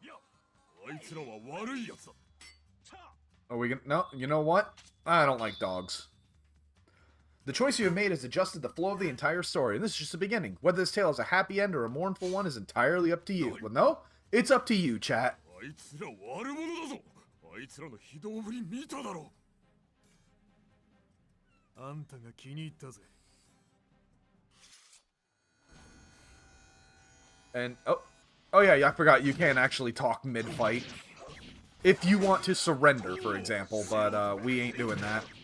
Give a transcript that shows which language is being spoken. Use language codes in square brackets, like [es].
[ja] あいつらは悪いやつだ。 [en] Are we gonna... No, you know what? I don't like dogs. The choice you have made has adjusted the flow of the entire story, and this is just the beginning. Whether this tale is a happy end or a mournful one is entirely up to you. Well, no, it's up to you, chat. [ja] あいつら悪者だぞ。あいつらの非道ぶり見ただろう。あんたが気に入ったぜ。 [en] And, oh yeah, I forgot you can't actually talk mid-fight. If you want to surrender, for example, but we ain't doing that.